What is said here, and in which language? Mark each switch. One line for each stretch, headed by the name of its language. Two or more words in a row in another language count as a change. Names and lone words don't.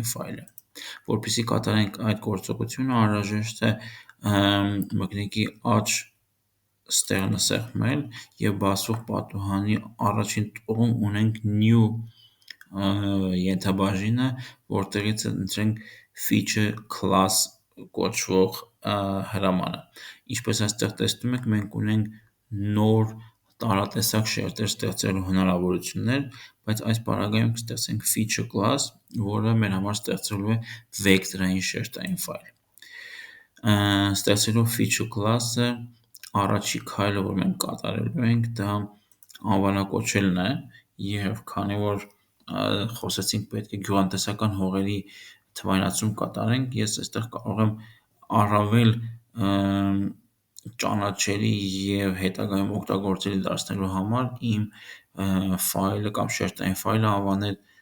Armenian: ֆայլը։ Որպեսզի կատարենք այդ գործողությունը անհրաժեշտ է մկնիկի աջ ստեղնը սեղմել եւ բացվող պատուհանի առաջին տողում ունենք new ենթաբաժինը, որտեղից ընտրենք
English: feature class
Armenian: կոչվող հրամանը։ Ինչպես այստեղ տեսնում եք, մենք ունենք նոր տարատեսակ շերտեր ստեղծելու հնարավորություններ, բայց այս պարագայում կստեղծենք
English: feature class,
Armenian: որը մեր համար ստեղծելու է վեկտորային շերտային ֆայլ։ Ստեղծելով
English: feature class-
Armenian: ը առաջի քայլը, որ մենք կատարելու ենք, դա անվանակոչելն է եւ քանի որ խոսեցինք պետք է գյուղատնտեսական հողերի թվայնացում կատարենք, ես այստեղ կարող եմ առավել ճանաչելի եւ հետագայում օգտագործելի դարձնելու համար իմ ֆայլը կամ շերտային ֆայլը անվանել